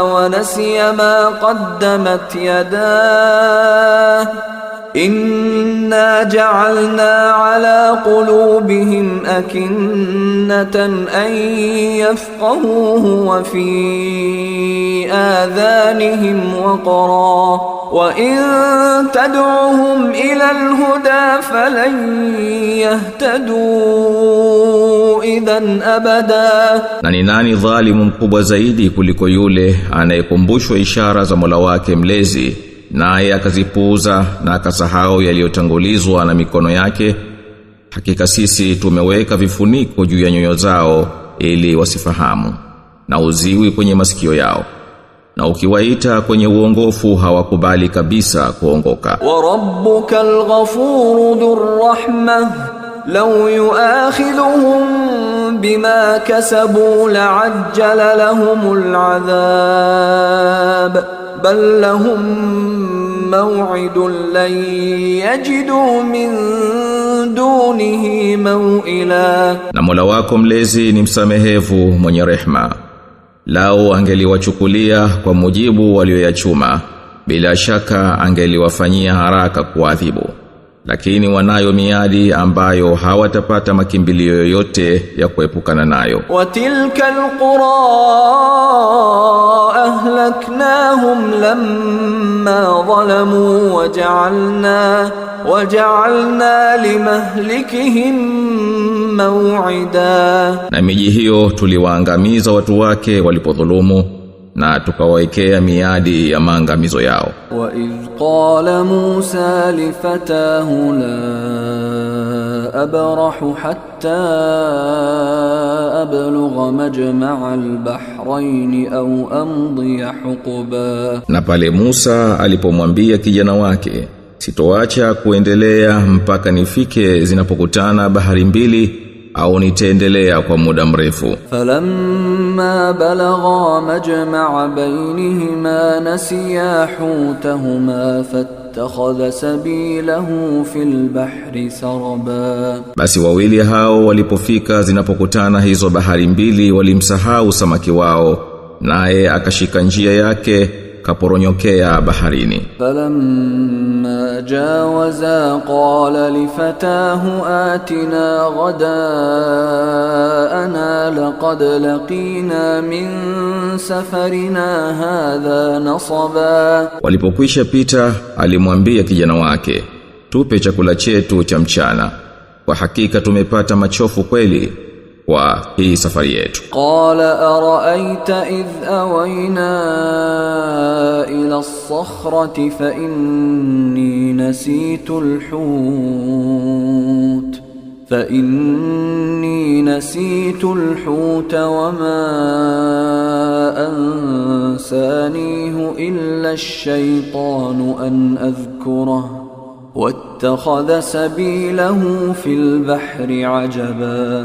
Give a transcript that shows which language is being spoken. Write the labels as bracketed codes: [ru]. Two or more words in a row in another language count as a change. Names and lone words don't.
[ar] وَنَسِيَ مَا قَدَّمَتْ يَدَاهُ إِنَّا جَعَلْنَا عَلَىٰ قُلُوبِهِمْ أَكِنَّةً أَنْ يَفْقَهُوهُ وَفِي آذَانِهِمْ وَقْرًا وَإِنْ تَدْعُهُمْ إِلَى الْهُدَىٰ فَلَنْ يَهْتَدُوا إِذًا أَبَدًا. [sw] Na ni nani dhalimu mkubwa zaidi kuliko yule anayekumbushwa ishara za Mola wake mlezi naye akazipuuza na akasahau yaliyotangulizwa na mikono yake? Hakika sisi tumeweka vifuniko juu ya nyoyo zao ili wasifahamu, na uziwi kwenye masikio yao, na ukiwaita kwenye uongofu hawakubali kabisa kuongoka. [ar] وَرَبُّكَ الْغَفُورُ ذُو الرَّحْمَةِ لَوْ يُؤَاخِذُهُمْ بِمَا كَسَبُوا لَعَجَّلَ لَهُمُ الْعَذَابَ بَلْ لَهُمْ مَوْعِدٌ لَنْ يَجِدُوا مِنْ دُونِهِ مَوْئِلًا. [sw] Na Mola wako mlezi ni msamehevu mwenye rehema, lao angeliwachukulia kwa mujibu walioyachuma, bila shaka angeliwafanyia haraka kuadhibu, lakini wanayo miadi ambayo hawatapata makimbilio yoyote ya kuepukana nayo. [ar] وَتِلْكَ الْقُرَىٰ أَهْلَكْنَاهُمْ لَمَّا ظَلَمُوا وَجَعَلْنَا لِمَهْلِكِهِمْ مَوْعِدًا, [sw] na miji hiyo tuliwaangamiza watu wake walipodhulumu na tukawawekea miadi ya maangamizo yao. [ar] وَإِذْ قَالَ مُوسَىٰ لِفَتَاهُ لَا أَبْرَحُ حَتَّىٰ أَبْلُغَ مَجْمَعَ الْبَحْرَيْنِ أَوْ أَمْضِيَ حُقُبًا, [sw] na pale Musa alipomwambia kijana wake, sitoacha kuendelea mpaka nifike zinapokutana bahari mbili au nitaendelea kwa muda mrefu. [ar] فَلَمَّا بَلَغَا مَجْمَعَ بَيْنِهِمَا نَسِيَا حُوتَهُمَا فَاتَّخَذَ سَبِيلَهُ فِي الْبَحْرِ سَرَبًا, [sw] basi wawili hao walipofika zinapokutana hizo bahari mbili walimsahau samaki wao, naye akashika njia yake kaporonyokea baharini. [ar] فَلَمَّا جَاوَزَا قَالَ لِفَتَاهُ آتِنَا غَدَاءَنَا لَقَدْ لَقِينَا مِنْ سَفَرِنَا هَٰذَا نَصَبًا, [sw] walipokwisha pita alimwambia kijana wake, tupe chakula chetu cha mchana, kwa hakika tumepata machofu kweli kwa hii safari yetu. [ar] قَالَ أَرَأَيْتَ إِذْ أَوَيْنَا إِلَى الصَّخْرَةِ فَإِنِّي نَسِيتُ الْحُوتَ وَمَا أَنْسَانِيهُ إِلَّا الشَّيْطَانُ أَنْ أَذْكُرَهُ وَاتَّخَذَ سَبِيلَهُ فِي الْبَحْرِ عَجَبًا,